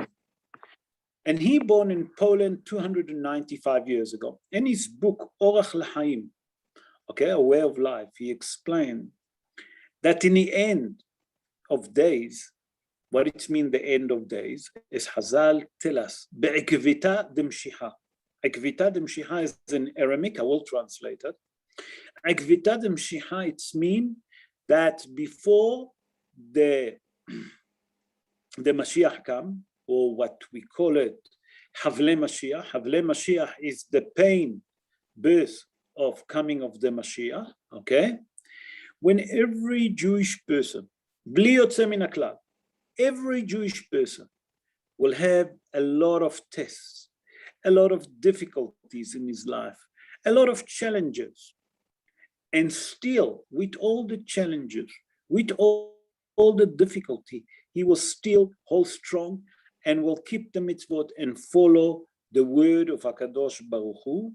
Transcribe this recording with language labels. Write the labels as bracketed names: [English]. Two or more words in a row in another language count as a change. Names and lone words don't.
[English] And he born in Poland 295 years ago. In his book, Orach L'Chaim, okay, A Way of Life, he explained that in the end of days, what it means the end of days, is Hazal tell us, [Aramaic] בעקבתא דמשיחא. עקבתא דמשיחא [English] is in Aramaic, I will translate it. [Aramaic] עקבתא דמשיחא, [English] it means that before the Mashiach come, or what we call it, [Hebrew] חבלי משיח. חבלי משיח [English] is the pain birth of coming of the Mashiach, okay? When every Jewish person, [Hebrew] בלי יוצא מן הכלל, [English] every Jewish person will have a lot of tests, a lot of difficulties in his life, a lot of challenges. And still, with all the challenges, with all the difficulty, he will still hold strong and will keep the mitzvot and follow the word of [Hebrew] הקדוש ברוך הוא.